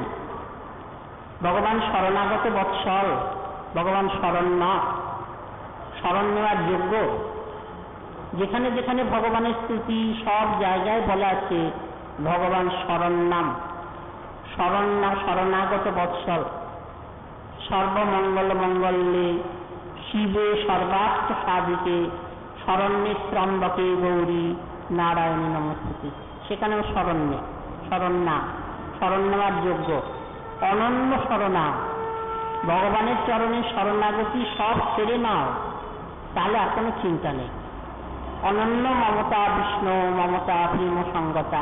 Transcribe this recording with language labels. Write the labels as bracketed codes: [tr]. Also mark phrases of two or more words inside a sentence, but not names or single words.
[bn] ভগবান শরণাগত বৎসল, ভগবান শরণ নেওয়ার যোগ্য। যেখানে যেখানে ভগবানের স্তুতি সব জায়গায় বলা আছে ভগবান শরণ্যাম, শরণাগত বৎসল। [sa] সর্বমঙ্গল মঙ্গলে শিবে সর্বার্থ সাধিকে শরণ্যে ত্রম্বকে গৌরী নারায়ণী নমস্তুতে। [bn] সেখানেও শরণ নেওয়ার যোগ্য, অনন্য শরণা। ভগবানের চরণে শরণাগতি সব ছেড়ে নাও, তাহলে আর কোনো চিন্তা নেই। [sa] অনন্য মমতা বিষ্ণু মমতা প্রেম সঙ্গতা।